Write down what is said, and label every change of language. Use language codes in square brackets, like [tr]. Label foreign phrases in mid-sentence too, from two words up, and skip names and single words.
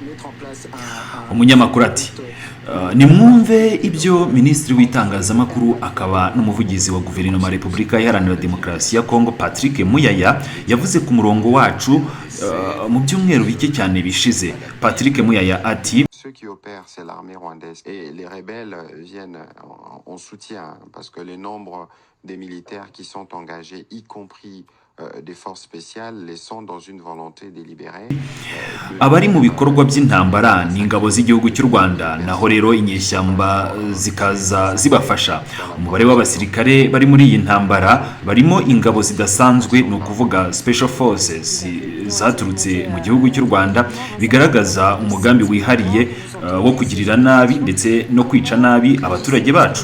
[rw] Umunyamakuru ati nimwumve ibyo Minisitiri w'itangazamakuru akaba n'umuvugizi wa Guverinoma ya Repubulika Iharanira Demokarasi ya Kongo Patrick Muyaya yavuze ku murongo wacu mu byumweru bike cyane bishize. Patrick Muyaya ati [fr] ceux qui opèrent, c'est l'armée rwandaise. Et les rebelles viennent en soutien, parce que les nombres des militaires qui sont engagés, y compris des forces spéciales, les sont dans une volonté délibérée. [rw] Abari mu bikorwa by'intambara ni ingabo z'igihugu cy'u Rwanda, naho rero inyeshyamba zikaza zibafasha. Umubare w'abasirikare bari muri iyi ntambara barimo ingabo zidasanzwe, ni ukuvuga [en] special forces [rw] zaturutse mu gihugu cy'u Rwanda, bigaragaza umugambi wihariye wo kugirira nabi ndetse no kwica nabi abaturage bacu.